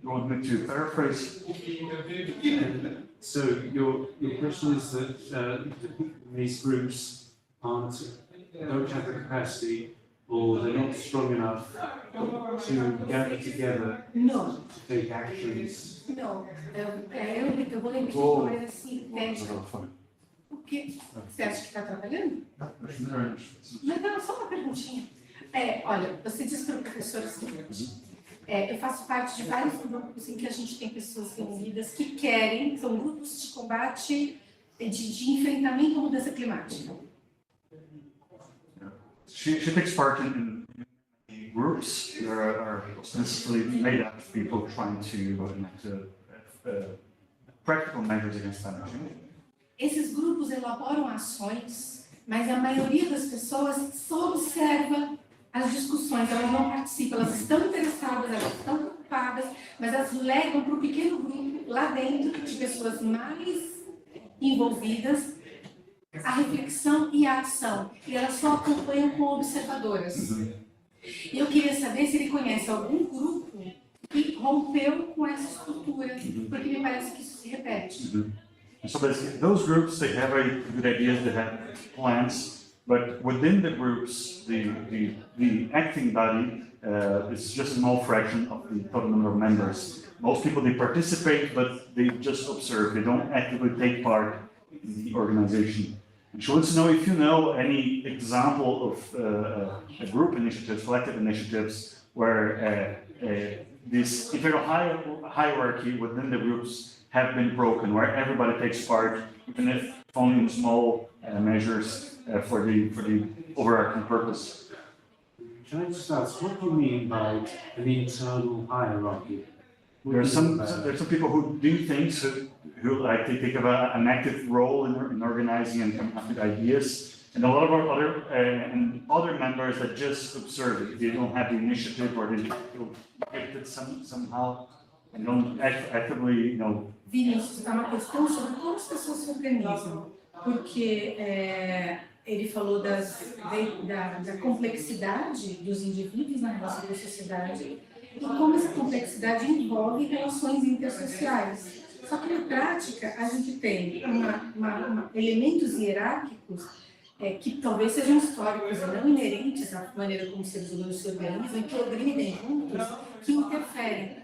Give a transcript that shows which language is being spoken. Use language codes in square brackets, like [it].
[en] You want me to paraphrase? So your question is that these groups don't have the capacity, or they're not strong enough to gather together No. to take actions. [pt] Não, eu vou repetir, mas assim, o que você acha que está trabalhando? Mas não, só uma perguntinha. Olha, você disse para o professor o seguinte, eu faço parte de vários grupos em que a gente tem pessoas reunidas que querem, são grupos de combate, de enfrentamento à mudança climática. [en] She takes part in groups that are ostensibly made up of people trying to enact practical measures against climate change. [pt] Esses grupos elaboram ações, mas a maioria das pessoas só observa as discussões, elas não participam, elas estão interessadas, elas estão preocupadas, mas elas levam para um pequeno grupo lá dentro de pessoas mais envolvidas a reflexão e a ação, e elas só acompanham como observadoras. E eu queria saber se ele conhece algum grupo que rompeu com essa estrutura, porque me parece que isso se repete. [en] So basically, those groups, they have very good ideas, they have plans, but within the groups, the acting body is just a small fraction of the total number of members. Most people, they participate, but they just observe. They don't actively take part in the organization. And she wants to know if you know any example of a group initiatives, collective initiatives, where this internal hierarchy within the groups have been broken, where everybody takes part, even if only in small measures for the overarching purpose. Can I just ask, what do you mean by an internal hierarchy? There's some people who do things who like they take an active role in organizing and coming up with ideas, and a lot of our other members that just observe it. They don't have the initiative, or they feel gifted somehow and don't actively, you know. [pt] Vinícius, é uma questão sobre como as pessoas se organizam, porque ele falou da complexidade dos indivíduos na relação com a sociedade e como essa complexidade envolve relações intersociais. Só que na prática a gente tem elementos hierárquicos que talvez sejam históricos e não inerentes à maneira como os seres humanos se organizam e progridem juntos, que interferem.